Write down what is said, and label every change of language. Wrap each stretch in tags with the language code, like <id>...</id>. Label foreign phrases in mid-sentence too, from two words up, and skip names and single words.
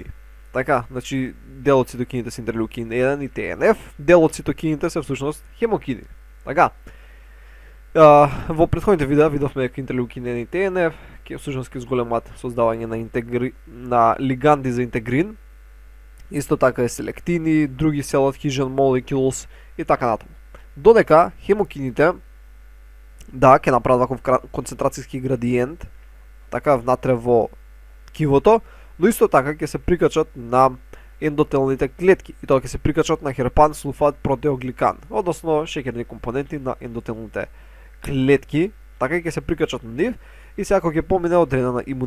<mk>Така, значи дел од цитокините се интерлеукин 1 и ТНФ, дел од цитокините се всушност хемокини. Така. Во претходните видеа видовме дека интерлеукин 1 и ТНФ ќе всушност ќе зголемат создавање на лиганди за интегрин. Исто така е селектини, други</mk> <en>cell adhesion molecules</en> <mk>и така натаму. Додека хемокините да ќе направат ваков концентрацијски градиент така внатре во ткивото, но исто така ќе се прикачат на ендотелните клетки и тоа ќе се прикачат на херпан сулфат протеогликан, односно шеќерни компоненти на ендотелните клетки, така ќе се прикачат на нив и сега кога ќе помине одредена имуна</mk>